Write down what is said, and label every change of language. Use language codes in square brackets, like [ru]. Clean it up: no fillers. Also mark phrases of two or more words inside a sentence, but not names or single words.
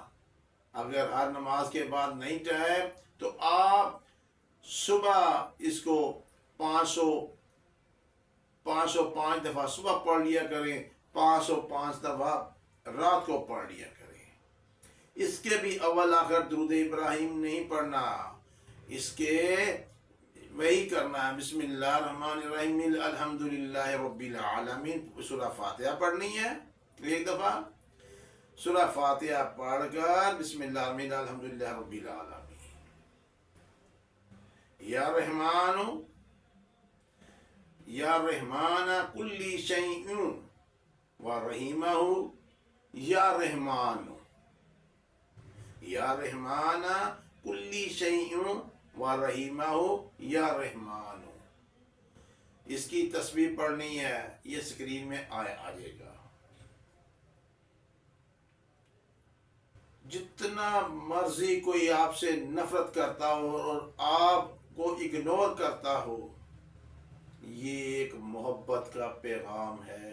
[hi] अगर हर नमाज के बाद नहीं चाहे तो आप सुबह इसको 505 दफ़ा सुबह पढ़ लिया करें, 505 दफ़ा रात को पढ़ लिया करें। इसके भी अव्वल आखिर दुरूद इब्राहिम नहीं पढ़ना, इसके वही करना है, [ar] بسم الله الرحمن الرحيم الحمد لله رب العالمين. [hi] सूरह फातिहा पढ़नी है 1 दफ़ा। सूरह फातिहा पढ़कर [ar] بسم الله الرحمن الرحيم الحمد لله رب العالمين. يا رحمن، يا رحمن كل شيء ورحيمه يا رحمن، يا رحمن كل شيء ورحيمه يا رحمن. [hi] इसकी तस्बीह पढ़नी है, ये स्क्रीन में आ जाएगा। जितना मर्जी कोई आपसे नफरत करता हो और आपको इग्नोर करता हो, ये एक मोहब्बत का पैगाम है।